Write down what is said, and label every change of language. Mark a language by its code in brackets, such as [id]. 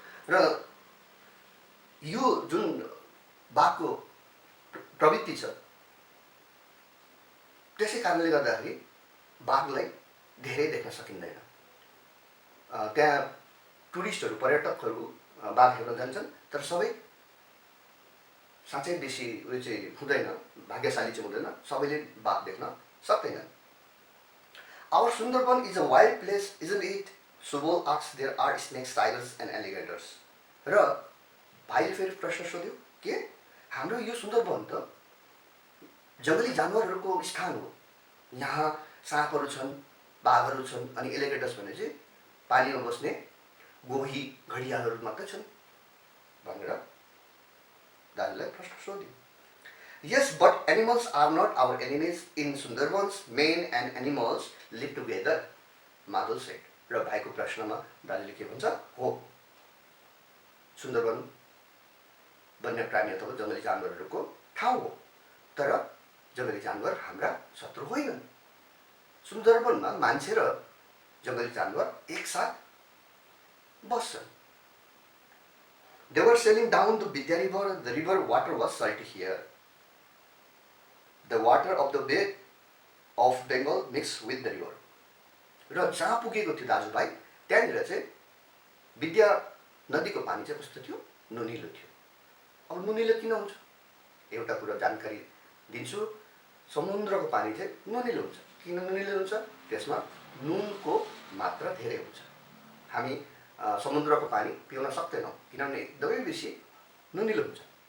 [ne] र यो जुन बाघको प्रवृत्ति छ, त्यसै कारणले गर्दाखेरि बाघलाई धेरै देख्न सकिँदैन। त्यहाँ टुरिस्टहरू, पर्यटकहरू बाघ हेर्न जान्छन्, तर सबै साँच्चै बेसी उयो चाहिँ हुँदैन, भाग्यशाली चाहिँ हुँदैन, सबैले बाघ देख्न सक्दैनन्। [en] Our Sundarban is a wild place isn't it? Subol asks, there are snakes, tigers and alligators. [ne] र भाइले फेरि प्रश्न सोध्यो, के हाम्रो यो सुन्दरवन त जङ्गली जानवरहरूको स्थान हो, यहाँ साँपहरू छन्, बाघहरू छन्, अनि एलिगेटर्स भने चाहिँ पानीमा बस्ने गोही घडियालहरू मात्रै छन् भनेर दाजुलाई प्रश्न सोध्यो। [en] Yes, but animals are not our enemies in Sundarbans, men and animals live together, Madhav said. [ne] र भाइको प्रश्नमा दाजुले के भन्छ? हो, सुन्दरवन वन्य प्राणी अथवा जङ्गली जानवरहरूको ठाउँ हो, तर जङ्गली जानवर हाम्रा शत्रु होइनन्। सुन्दरवनमा मान्छे र जङ्गली जानवर एकसाथ बस्छन्। [en] They were sailing down the Vidya River. The river water was salty here. The water of the Bay of Bengal mixed with the river. [ne] र जहाँ पुगेको थियो दाजुभाइ, त्यहाँनिर चाहिँ विद्या नदीको पानी चाहिँ कस्तो थियो? नुनिलो थियो। अब नुनिलो किन हुन्छ? एउटा कुरा जानकारी दिन्छु। समुद्रको पानी चाहिँ नुनिलो हुन्छ। किन नुनिलो हुन्छ? त्यसमा नुनको मात्रा धेरै हुन्छ। हामी समुद्रको पानी पिउन सक्दैनौँ, किनभने एकदमै बेसी नुनिलो हुन्छ।